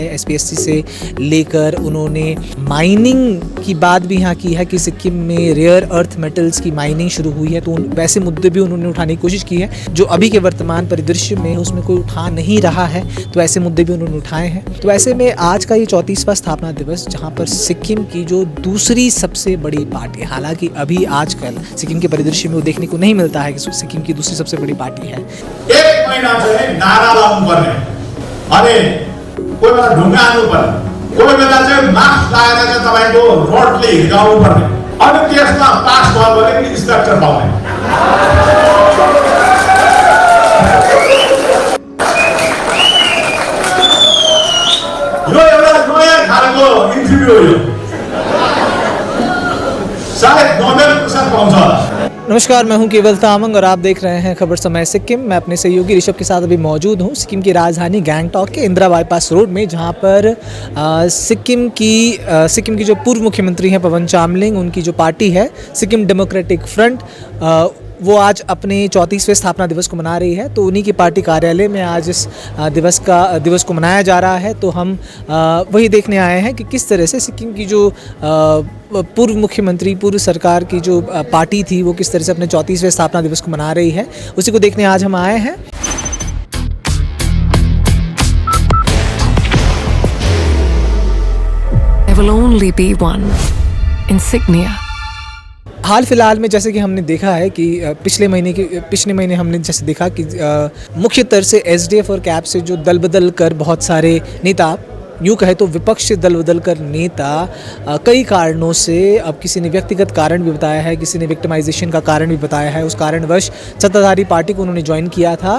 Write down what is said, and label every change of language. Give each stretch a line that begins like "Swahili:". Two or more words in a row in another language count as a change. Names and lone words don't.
Hindi: SPSC से लेकर उन्होंने माइनिंग की बात भी यहाँ की है कि सिक्किम में रेयर अर्थ मेटल्स की माइनिंग शुरू हुई है, तो वैसे मुद्दे भी उन्होंने उठाने की कोशिश की है जो अभी के वर्तमान परिदृश्य में उसमें कोई उठा नहीं रहा है, तो ऐसे मुद्दे भी उन्होंने उठाए हैं। तो ऐसे में आज का ये 34वां स्थापना दिवस, जहाँ पर सिक्किम की जो दूसरी सबसे बड़ी पार्टी, हालांकि अभी आजकल सिक्किम के परिदृश्य में वो देखने को नहीं मिलता है कि सिक्किम की दूसरी सबसे बड़ी पार्टी है।
Nepali: 1 महीना से नारा लाउनुपर्ने, अनि कोही बेला ढुङ्गा हाल्नुपर्ने, कोही बेला चाहिँ मास्क लगाएर चाहिँ तपाईको रोडले हिर्काउनुपर्ने, अनि त्यसमा पास भयो भने इन्स्ट्रक्टर पाउने। यो एउटा नयाँ खालको इन्टरभ्यू हो, यो सायद नोबेल पुरस्कार पाउँछ होला।
Hindi: नमस्कार, मैं हूं केवल तामंग और आप देख रहे हैं खबर समय सिक्किम। मैं अपने सहयोगी ऋषभ के साथ अभी मौजूद हूं सिक्किम की राजधानी गैंगटॉक के इंदिरा बाईपास रोड में, जहां पर सिक्किम की जो पूर्व मुख्यमंत्री हैं पवन चामलिंग, उनकी जो पार्टी है सिक्किम डेमोक्रेटिक फ्रंट, वो आज अपने 34वें स्थापना दिवस को मना रही है। तो उन्हीं की पार्टी कार्यालय में आज इस दिवस को मनाया जा रहा है। तो हम वही देखने आए हैं कि किस तरह से सिक्किम की जो पूर्व मुख्यमंत्री, पूर्व सरकार की जो पार्टी थी, वो किस तरह से अपने 34वें स्थापना दिवस को मना रही है, उसी को देखने आज हम आए हैं।
English: There will only be one insignia.
Hindi: हाल फिलहाल में जैसे कि हमने देखा है कि पिछले महीने हमने जैसे देखा कि मुख्यतर से SDF और कैब से जो दल बदल कर बहुत सारे नेता, यूँ कहे तो विपक्ष से दल बदल कर नेता कई कारणों से, अब किसी ने व्यक्तिगत कारण भी बताया है, किसी ने विक्टिमाइजेशन का कारण भी बताया है, उस कारणवश सत्ताधारी पार्टी को उन्होंने ज्वाइन किया था।